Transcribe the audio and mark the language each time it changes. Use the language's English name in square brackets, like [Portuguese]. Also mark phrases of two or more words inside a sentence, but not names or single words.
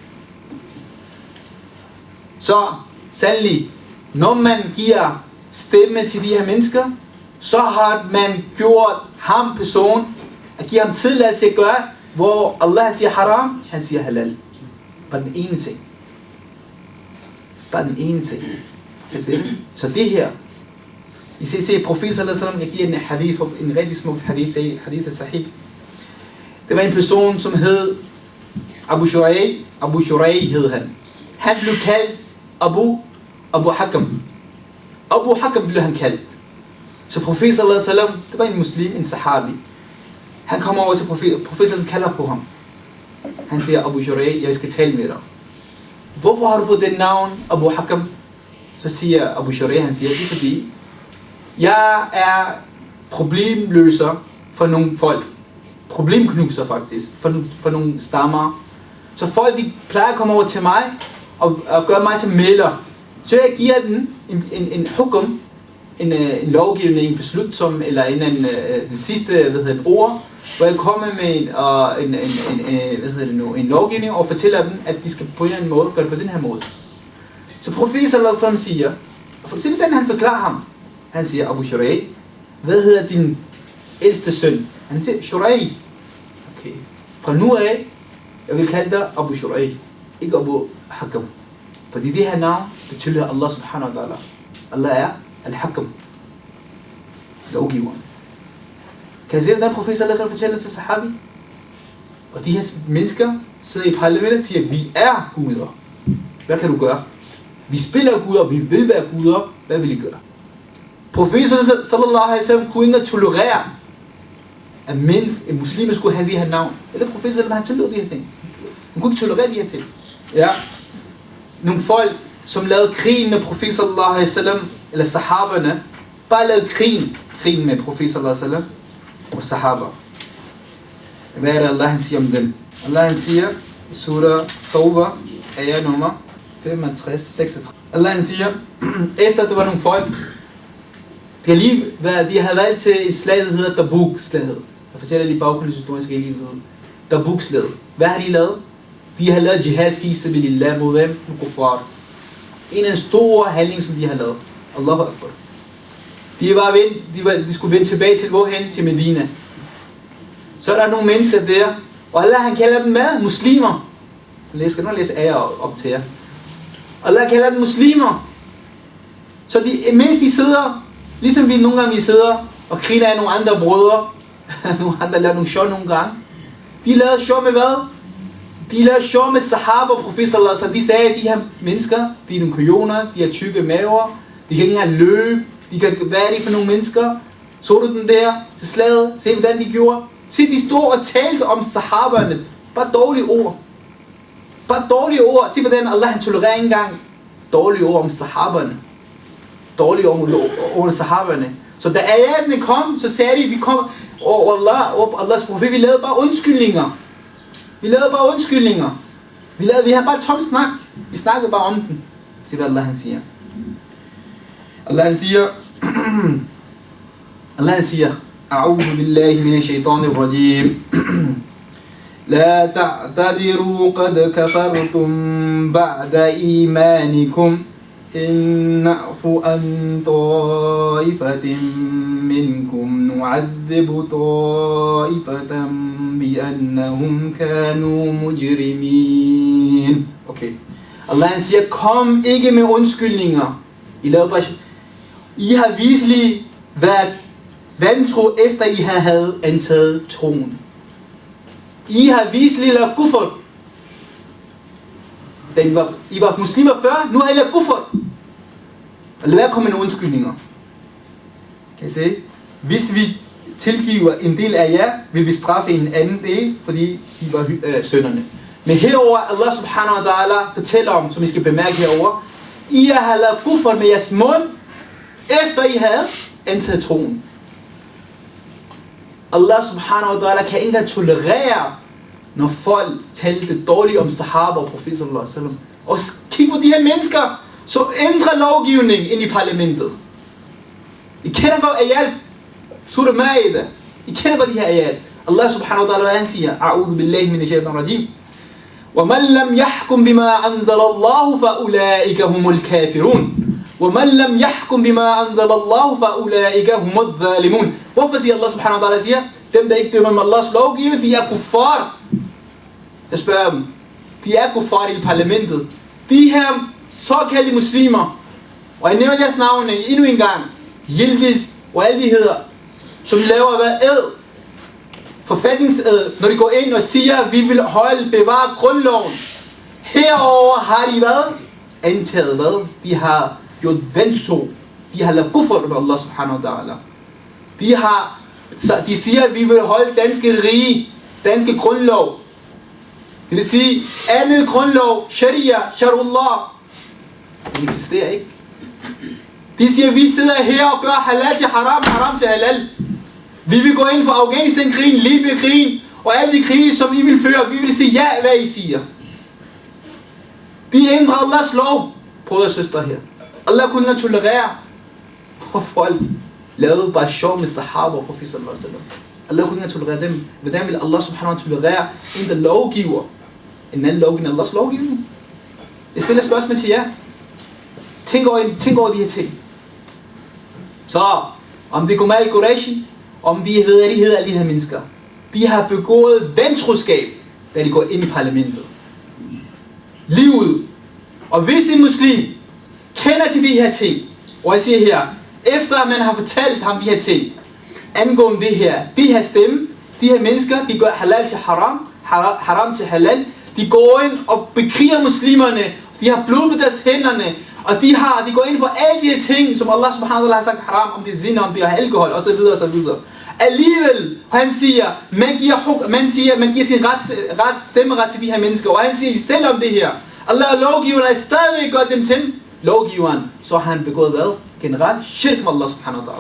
[Danish] Så sandelig, når man giver stemme til de her mennesker, så har man gjort ham person, at give ham tilladelse til at gøre, hvor Allah siger haram, han siger halal. Bare den ene ting. Bare den ene ting. Kan I se det? Så det her, I ser profet [Arabic] صلى الله عليه وسلم, [Danish] jeg giver en hadith, en rigtig smukt hadith, [Arabic] حديث صحيح. [Danish] Det var en person, som hed Abu Shuraih hed han. Han blev kaldt Abu Hakam. Abu Hakam blev han kaldt. Så profet [Arabic] صلى الله عليه وسلم, [Danish] det var en muslim, en sahabi. Han kommer over til profeten kalder på ham. Han siger, Abu Shuraih, jeg skal tale med dig. Hvorfor har du fået den navn, Abu Hakam? Så siger Abu Shuraih, han siger, det er fordi, jeg er problemløser for nogle folk. Problemknuser faktisk, for nogle stammer. Så folk, de plejer at komme over til mig, og gøre mig til mælder. Så jeg giver den en hukum, en lovgivning, en beslutsom, eller den sidste ord, hvor jeg kommer med en lovgivning og fortæller dem, at de skal på en eller anden måde gøre det på den her måde. Så profet [Arabic] صلى الله عليه وسلم [Danish] siger, og se hvordan han forklarer ham. Han siger, Abu Shuraih, hvad hedder din ældste søn? Han siger, Shuraih. Okay. Fra nu af, jeg vil kalde dig Abu Shuraih, ikke Abu Hakam. Fordi det her navn betyder [Arabic] الله سبحانه وتعالى. [Danish] Allah er al-Hakam. Lovgiveren. Kan I se, hvordan profet [Arabic] صلى الله عليه وسلم [Danish] fortæller til sahabi? Og de her mennesker sidder i parlamentet og siger, vi er guder. Hvad kan du gøre? Vi spiller guder, vi vil være guder. Hvad vil I gøre? Profet [Arabic] صلى الله عليه وسلم [Danish] kunne ikke tolerere, at muslimer skulle have de her navn. Eller profet sallallahu han tillod de her ting. Han kunne ikke tolerere de her ting. Ja. Nogle folk, som lavede krig med profet [Arabic] صلى الله عليه وسلم, [Danish] eller sahaberne, bare lavede krig med profet [Arabic] صلى الله عليه وسلم [Danish] og sahaba. Hvad er det Allah han siger om dem? Allah han siger i surah Tawbah, ayah nummer 65-66. Allah han siger, efter der var nogle folk, de havde valgt til et slag, der hedder Tabuk-slaget. Jeg fortæller lige baggrundshistorisk lige ved. Tabuk-slaget. Hvad har de lavet? De har lavet [Arabic] جهاد في سبيل الله [Danish] mod hvem? Mod kuffar. En af de store handling, som de har lavet. [Arabic] الله أكبر. [Danish] De skulle vende tilbage til hvorhen? Til Medina. Så er der nogle mennesker der, og Allah han kalder dem hvad? Muslimer. Jeg skal nu læse ayah op til jer. Allah kalder dem muslimer. Så mens de sidder, ligesom vi nogle gange sidder og griner af nogle andre brødre, nogle andre laver nogle sjov nogle gange. De lavede sjov med hvad? De lavede sjov med sahaba og profet [Arabic] صلى الله عليه وسلم. [Danish] De sagde, at de her mennesker, de er nogle kujoner, de har tykke maver, de kan ikke engang løbe, hvad er det for nogle mennesker? Så du den der til slaget? Se hvordan de gjorde? Se, de stod og talte om sahaberne. Bare dårlige ord. Bare dårlige ord. Se hvordan Allah han tolererer ikke engang dårlige ord om sahaberne. Dårlige ord om sahaberne. Så da ayatene kom, så sagde de, vi kom, og Allahs profet, vi lavede bare undskyldninger. Vi havde bare tom snak. Vi snakkede bare om den. Se hvad Allah han siger. Allah han siger, [Arabic] أعوذ بالله من الشيطان الرجيم. لا تعتذروا قد كفرتم بعد إيمانكم إن نعف عن طائفة منكم نعذب طائفة بأنهم كانوا مجرمين. [Danish] Okay. Allah siger, kom ikke med undskyldninger. I har viselig været vantro efter I havde antaget troen. I har viselig lavet kufr. I var muslimer før, nu har I lavet kufr. Lad være komme med nogle undskyldninger. Kan I se? Hvis vi tilgiver en del af jer, vil vi straffe en anden del, fordi I var sønderne. Men herover [Arabic] الله سبحانه وتعالى [Danish] fortæller om, som I skal bemærke herover, I har lavet kufr med jeres mund, efter I havde antaget troen. [Arabic] الله سبحانه وتعالى [Danish] kan ikke engang tolerere, når folk talte dårligt om sahaba og profet [Arabic] صلى الله عليه وسلم. [Danish] Og kig på de her mennesker, så ændrer lovgivning ind i parlamentet. I kender godt ayat, surah Ma'idah. I kender godt de her ayat. [Arabic] الله سبحانه وتعالى, [Danish] han siger, [Arabic] أعوذ بالله من الشيطان الرجيم. وَمَنْ لَمْ يَحْكُمْ بِمَا أَنزَلَ اللَّهُ فَأُولَئِكَ هُمُ الْكَافِرُونَ وَمَنْ لَمْ يَحْكُمْ بِمَا أَنزَلَ اللَّهُ فَأُولَئِكَ هُمُ الظَّالِمُونَ. [Danish] Hvorfor siger [Arabic] الله سبحانه وتعالى [Danish] siger, dem der ikke dømmer med Allahs lovgivning, de er kuffar. Jeg spørger dem, de er kuffar i parlamentet. De her såkaldte muslimer, og jeg nævner deres navne endnu en gang, Yildiz og alle de hedder, som laver hvad ed, forfatningsed, når de går ind og siger, vi vil bevare grundloven. Herover har de hvad? Antaget hvad? De har gjort vantro. De har lavet kufr med [Arabic] الله سبحانه وتعالى. [Danish] De siger, at vi vil holde danske rige, danske grundlov. Det vil sige, andet grundlov, sharia, sharullah, det eksisterer ikke. De siger, at vi sidder her og gør halal til haram, haram til halal. Vi vil gå ind for Afghanistan-krigen, Libyen-krigen, og alle de krige, som I vil føre. Vi vil sige ja, hvad I siger. De ændrer Allahs lov, brødre og søstre her. Allah kunne ikke tolerere, hvor folk lavede bare sjov med sahaba og profet [Arabic] صلى الله عليه وسلم. [Danish] Allah kunne ikke tolerere dem. Hvordan vil [Arabic] الله سبحانه وتعالى [Danish] tolerere en, der lovgiver en anden lovgivning end Allahs lovgivning? Jeg stiller spørgsmål til jer. Tænk over de her ting. Så, om det kommer i Qurayshi, om de ved, at de hedder alle de her mennesker. De har begået vantroskab, da de går ind i parlamentet. Livet. Og hvis en muslim kender til de her ting, og jeg siger her, efter at man har fortalt ham de her ting, angående det her, de her stemme, de her mennesker, de gør halal til haram, haram til halal, de går ind og bekriger muslimerne, de har blod på deres hænderne, og de går ind for alle de her ting, som [Arabic] الله سبحانه وتعالى [Danish] har sagt haram, om det er zina, om det er alkohol, osv. osv. Alligevel, han siger, man giver sin stemmeret til de her mennesker, og han siger selv om det her, Allah lovgiveren er stadigvæk gør dem til lovgiveren, så har han begået hvad? Generelt shirk med [Arabic] الله سبحانه وتعالى.